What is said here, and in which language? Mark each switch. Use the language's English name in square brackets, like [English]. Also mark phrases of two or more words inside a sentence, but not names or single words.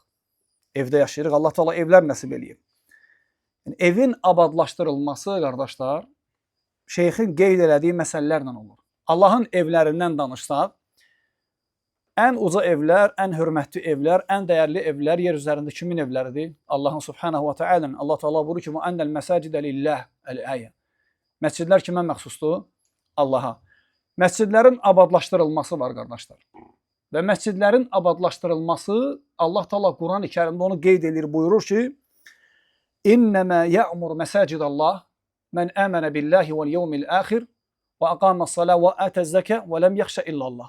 [Azerbaijani] Evdə yaşayırıq, Allah Teala evlər nəsib eləyib. Yəni, evin abadlaşdırılması, qardaşlar, şeyxin qeyd elədiyi məsələlərlə olur. Allahın evlərindən danışsaq, ən uca evlər, ən hörmətli evlər, ən dəyərli evlər yer üzərində kimin evləridir? [Arabic] Allahın سبحانه وتعالى. [Azerbaijani] Allah Teala buyurur ki, [Arabic] "وأن المساجد لله." El-ayə. [Azerbaijani] Məscidlər kimə məxsusdur? Allaha. Məscidlərin abadlaşdırılması var, qardaşlar. Və məscidlərin abadlaşdırılması Allah Teala Quran-ı Kərimdə onu qeyd edir, buyurur ki, [Arabic] "إنما يعمر مساجد الله من آمن بالله واليوم الآخر وأقام الصلاة وآتى الزكاة ولم يخش إلا الله."